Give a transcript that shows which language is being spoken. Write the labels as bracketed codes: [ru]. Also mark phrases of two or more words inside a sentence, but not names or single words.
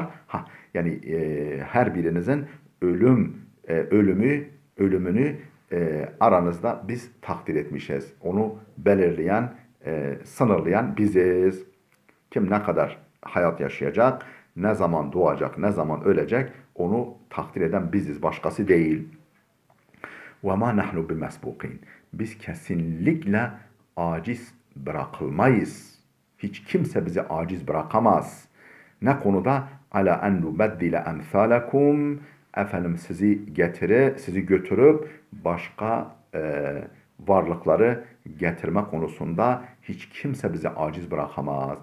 [tr] Yani her birinizin ölümünü aranızda biz takdir etmişiz. Onu belirleyen, sınırlayan biziz. Kim ne kadar hayat yaşayacak, ne zaman doğacak, ne zaman ölecek onu takdir eden biziz, başkası değil. [ar] وَمَا نَحْنُ بِمَسْبُقِينَ [tr] Biz kesinlikle aciz bırakılmayız. Hiç kimse bizi aciz bırakamaz. Ne konuda? [ar] على أن نبدل أمثالكم [tr] efendim sizi götürüp başka varlıkları getirme konusunda hiç kimse bizi aciz bırakamaz.